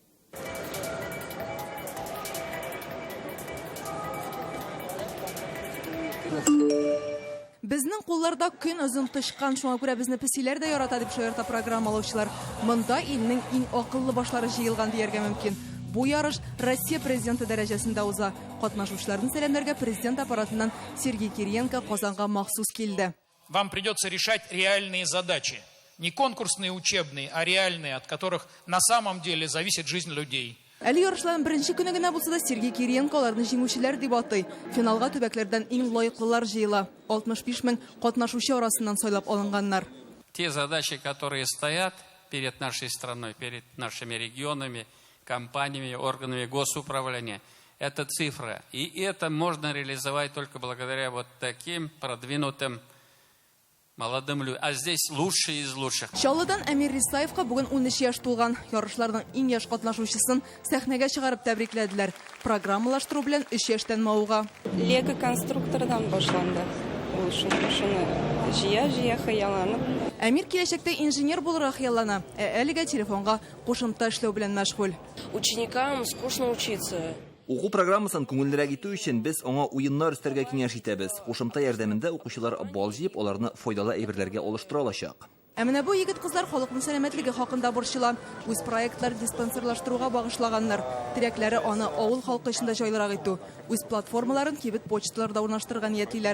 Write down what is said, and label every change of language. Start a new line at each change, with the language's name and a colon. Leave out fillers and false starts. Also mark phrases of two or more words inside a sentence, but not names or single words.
Tatar: Безнең кулларда көн озын тышкан, шуңа күрә безне песиләр дә ярата дип шаярта программалаучылар. Монда илнең иң акыллы башлары җыелган дияргә мөмкин. Бу ярыш Россия президенты дәрәҗәсендә уза. Катнашучыларны сәламләргә президент аппаратыннан Сергей Кириенко Казанга махсус килде.
Russian: Вам придется решать реальные задачи. Не конкурсные, учебные, а реальные, от которых на самом деле зависит жизнь людей.
Tatar: Әле ярышларның беренче көне генә булса да Сергей Кириенко аларны җиңүчеләр дип атый. Финалга төбәкләрдән иң лаеклылар җыела. 65 мең катнашучы арасыннан сайлап алынганнар.
Russian: Те задачи, которые стоят перед нашей страной, перед нашими регионами, компаниями, органами госуправления, это цифра. И это можно реализовать только благодаря вот таким продвинутым молодым людям. А здесь лучшие из лучших.
Tatar: Чаллыдан Әмир Рисаевка бүген 13 яшь тулган. Ярышларның иң яшь катнашучысын сәхнәгә чыгарып тәбрикләделәр. Программалаштыру белән 3 яшьтән мауга. Лего конструктордан башланды. Ул шуны җыя хыялланып. Әмир киләчәктә инженер булырга хыяллана. Әлегә телефонга кушымта эшләү белән мәшгуль.
Russian: Ученикам скучно учиться.
Tatar: Уку программасын күңеллерәк итү өчен без аңа уеннар өстәргә киңәш итәбез. Кушымта ярдәмендә укучылар бал җыеп, аларны файдалы әйберләргә алыштыра алачак. Менә бу егет-кызлар халыкның сәламәтлеге хакында борчыла. Үз проектлар диспансерлаштыруга багышлаганнар. Тирәкләре аны авыл халкы өчен җайлырак итү. Үз платформаларын кибет почталарда урнаштырырга ниятлиләр.